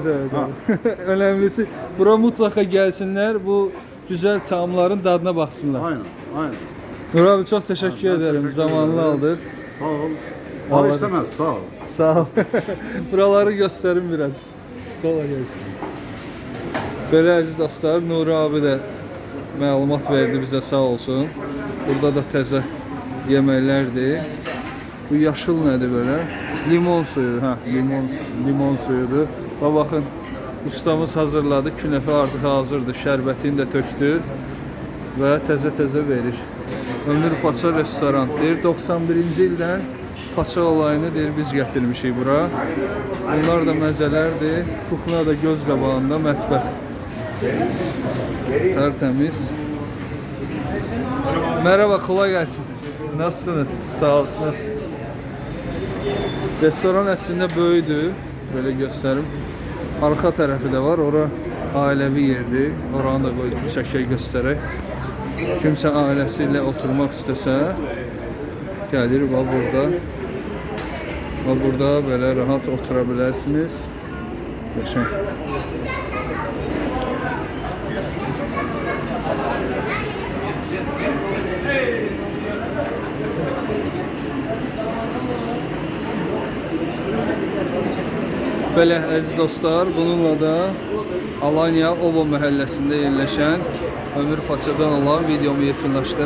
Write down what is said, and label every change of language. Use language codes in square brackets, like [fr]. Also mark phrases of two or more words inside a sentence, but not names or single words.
[tr] Önemlisi buraya mutlaka gelsinler, bu güzel taamların tadına baksınlar. Aynen. Nur abi, çok teşekkür ederim. Zamanını aldık. Sağ ol. Allah Para istemez, sağ ol. Sağ ol. Buraları gösterin biraz. Kolay gelsin. [az] Böyle əziz dostlar, Nuri abi də məlumat verdi bizə, sağ olsun. Burada da təzə yeməklərdir. Bu yaşıl nədir böyle? Limon suyu, limon suyudur. Və baxın, ustamız hazırladı, künəfə artıq hazırdır, şərbətini də tökdü və təzə verir. Ömür Paça restoran deyir, 91-ci ildən Paça olayını deyir biz gətirmişik bura. Bunlar da məzələrdir. Kuxna da göz qabağında mətbəx. [tr] Tertemiz. Merhaba, kolay gelsin. Nasılsınız? Sağ olasınız. Restoran aslında böyüdü. Böyle gösterim. Arka tarafı da var. Ora ailevi yerdi. Oranı da koydum şəkil göstererek. Kimse ailesiyle oturmak istese gelir, [az] burada Burada belə rahat otura bilərsiniz. Qəşəng. Belə əziz dostlar, bununla da Alanya Obo məhəlləsində yerləşən Ömür Paçadan olan videomu yekunlaşdırıram.